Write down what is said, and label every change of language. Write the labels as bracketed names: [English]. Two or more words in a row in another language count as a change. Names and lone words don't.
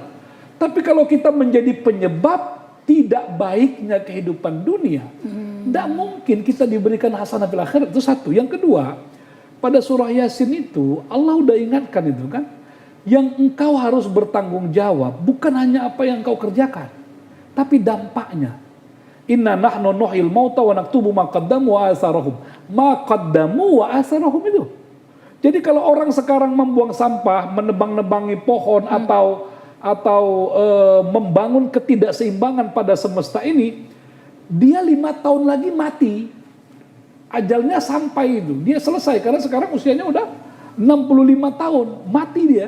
[Indonesian] Tapi kalau kita menjadi penyebab tidak baiknya kehidupan dunia, tidak mungkin kita diberikan [Arabic] حسنة في الآخرة. [Indonesian] Itu satu. Yang kedua, pada surah Yasin itu Allah udah ingatkan itu kan, yang engkau harus bertanggung jawab bukan hanya apa yang engkau kerjakan, tapi dampaknya. [Arabic] إنا نحن نحيي الموتى ونكتب ما قدموا وآثارهم. ما قدموا وآثارهم itu. [Indonesian] Jadi kalau orang sekarang membuang sampah, menebang-nebangi pohon atau membangun ketidakseimbangan pada semesta ini, dia 5 tahun lagi mati. Ajalnya sampai itu, dia selesai karena sekarang usianya udah 65 tahun, mati dia.